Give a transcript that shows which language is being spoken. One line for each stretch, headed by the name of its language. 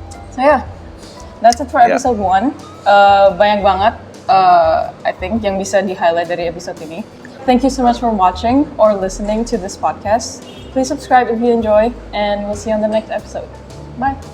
English: So yeah, that's it for episode 1.
Indonesian: Banyak banget,
English: I think,
Indonesian: yang bisa di-highlight dari episode ini.
English: Thank you so much for watching or listening to this podcast. Please subscribe if you enjoy, and we'll see you on the next episode. Bye.